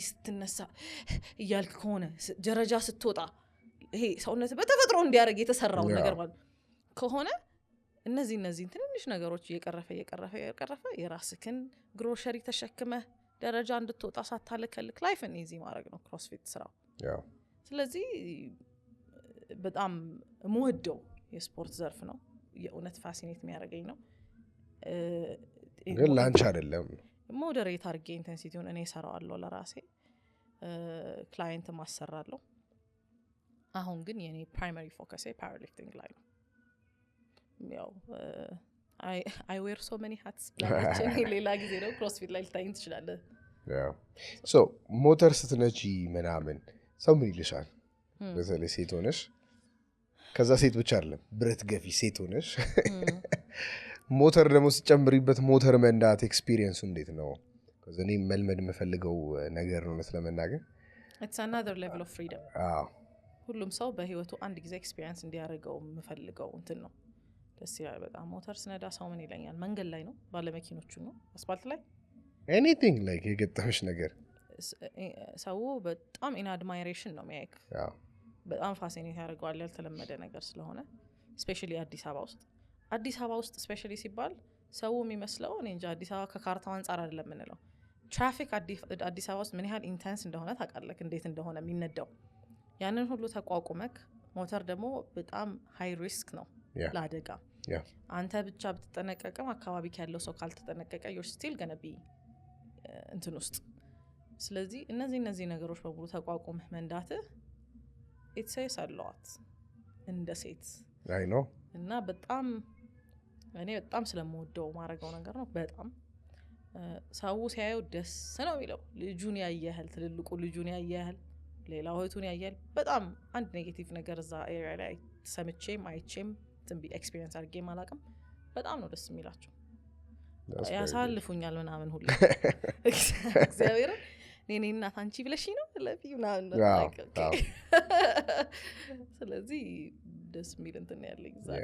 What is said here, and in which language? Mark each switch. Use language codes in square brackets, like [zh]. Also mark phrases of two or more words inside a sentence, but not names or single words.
[am] ስትነሳ እያልክ ከሆነ ደረጃ ስትወጣ ይሄ ሰውነት በተፈጥሮ እንዲያረግ የተሰራው ነገር ማለት ከሆነ እነዚህ ትንንሽ ነገሮች እየቀረፈ የራስህን ግሮሸሪ ተሸክመ ደረጃ እንድትወጣ ሳታለከልክ ላይፍን ኢዚ ማድረግ ነው ክሮስፊት ስራው ስለዚህ በጣም የምወደው የስፖርት ዘርፍ ነው የእውነት ፋሲኔት የሚያደርገኝ ነው ግን ላንች አይደለም ሞዴሬት አድርጌ ኢንቴንሲቲውን እኔ እሰራዋለሁ ለራሴ ክላይንት ማሰራለሁ አሁን ግን የኔ [en] primary focus power lifting [am] ላይ ነው ያው [en] I wear so many hats [am] ብላችን ሌላ ጊዜ ነው ክሮስፊት ላይ ልታይን ትችላለህ so ሞተር ስትነጂ ምናምን ሰው ምን ይልሻል በተለይ ሴት ሆነሽ ከዛ ሴት ብቻ አይደለም ብረት ገፊ ሴት ሆነሽ ሞተር ደግሞ ሲጨምሪበት ሞተር መንዳት ኤክስፒሪየንሱ እንዴት ነው ከዘኔ መልመድ የምፈልገው ነገር ነው ለመናገር [en] it's another level of freedom [am] ሁሉም ሰው በህይወቱ አንድ ጊዜ ኤክስፒሪየንስ እንዲያደርገው የምፈልገው እንትን ነው ደስ ይላል በጣም ሞተር ስነዳ ሰው ምን ይለኛል መንገድ ላይ ነው ባለመኪኖቹ ነው አስፋልት ላይ [en] anything like [am] የገጠመሽ ነገር ሰው በጣም [en] in admiration [am] ነው የሚያይክ በጣም ፋሲኔት ያደርገዋል ያልተለመደ ነገር ስለሆነ ስፔሻሊ አዲስ አበባ ውስጥ ስፔሻሊ ሲባል ሰው የሚመስለው እኔ እንጃ አዲስ አበባ ከካርታው አንፃር አይደለም የምንለው ትራፊክ አዲስ አበባ ውስጥ ምን ያህል ኢንተንስ እንደሆነ ታውቃለህ እንዴት እንደሆነ የሚነዳው ያንን ሁሉ ተቋቁመክ ሞተር ደግሞ በጣም [en] high risk [am] ነው ለአደጋ አንተ ብቻ ብትጠነቀቅም አካባቢ ያለው ሰው ካልተጠነቀቀ [en] you're still going to be [am] እንትን ውስጥ ስለዚህ እነዚህ ነገሮች በሙሉ ተቋቁመህ መንዳትህ [en] it says a lot [am] እንደ ሴት [en] I know [am] እና እኔ በጣም ስለምወደው ማረጋው ነገር ነው በጣም ሰው ሲያየው ደስ ነው የሚለው ልጁን ያያያል ትልልቁ ልጁን ያያያል ሌላው እህቱን ያያያል በጣም አንድ ኔጌቲቭ ነገር እዛ ኤሪያ ላይ ሰምቼም አይቼም ትንቢ ኤክስፒሪየንስ አድርጌ ማላቅም በጣም ነው ደስ የሚላቸው ያሳልፉኛል ምናምን ሁሉ እግዚአብሔር እኔ እናት አንቺ ብለሽኝ ነው ለፊ ምናምን ስለዚህ ደስ የሚል እንትን ያለኝ ዛሬ